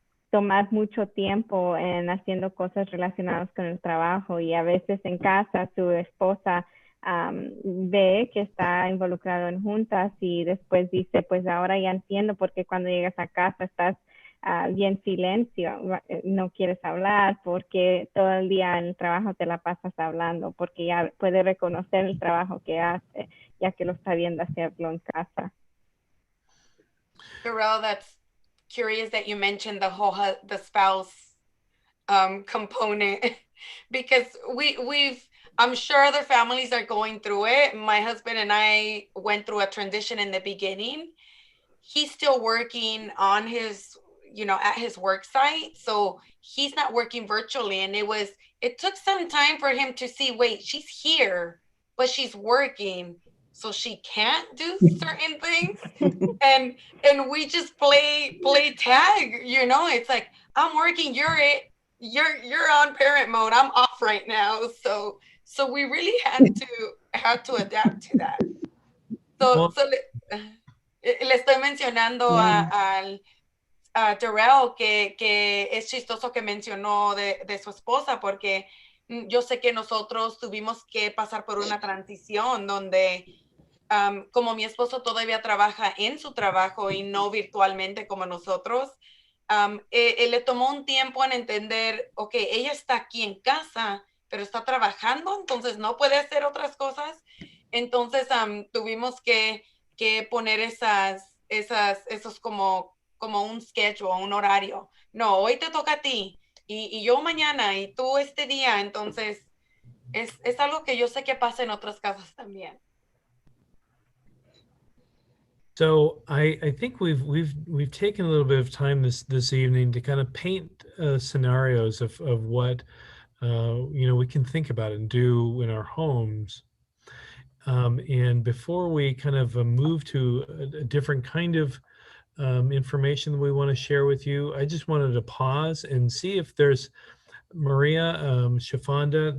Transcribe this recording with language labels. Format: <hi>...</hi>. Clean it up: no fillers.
<es>tomar mucho tiempo en haciendo cosas relacionadas con el trabajo, y a veces en casa su esposa ve que está involucrado en juntas y después dice, pues ahora ya entiendo por qué cuando llegas a casa estás bien silencio, no quieres hablar, porque todo el día en el trabajo te la pasas hablando, porque ya puede reconocer el trabajo que hace, ya que lo está viendo hacerlo en casa.</es> <en>Darrell, that's curious that you mentioned the spouse component because I'm sure other families are going through it. My husband and I went through a transition in the beginning. He's still working on his, at his work site. So he's not working virtually. And it took some time for him to see, wait, she's here, but she's working, so she can't do certain things. and we just play tag, it's like, I'm working, you're on parent mode, I'm off right now. So we really had to adapt to that.</en> <es>Le estoy mencionando a Darrell que es chistoso que mencionó de su esposa, porque yo sé que nosotros tuvimos que pasar por una transición donde como mi esposo todavía trabaja en su trabajo y no virtualmente como nosotros, él le tomó un tiempo en entender, ok, ella está aquí en casa, pero está trabajando, entonces no puede hacer otras cosas. Entonces tuvimos que poner esos como un schedule, un horario. No, hoy te toca a ti y yo mañana y tú este día. Entonces es algo que yo sé que pasa en otras casas también.</es> <en>So I think we've taken a little bit of time this evening to kind of paint scenarios of what we can think about and do in our homes. And before we kind of move to a different kind of information that we want to share with you, I just wanted to pause and see if there's Maria, Shafanda.</en>